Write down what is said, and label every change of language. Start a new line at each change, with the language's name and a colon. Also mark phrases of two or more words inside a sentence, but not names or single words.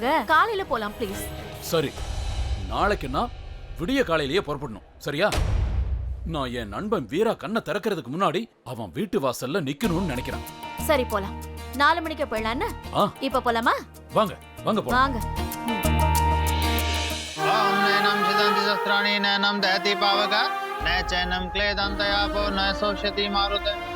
Tamil: காலையில போலாம் ப்ளீஸ். சரி, நாளைக்கு நான் விடிய காலையிலேயே புறப்படணும். சரியா? நான் என் நண்பன் வீரா கண்ணை திறக்கிறதுக்கு முன்னாடி அவன் வீட்டு வாசல்ல நிக்கணும்னு நினைக்கிறேன். சரி, போலாம். 4 மணிக்கு போயிடலான்னு. இப்ப போலாமா? வாங்க போலாம். வாங்க.
Sanskrit: नैनं छिदन्ति शस्त्राणि नैनं दहति पावका न चैनं क्लेदन्तयापो न शोष्यति मारुते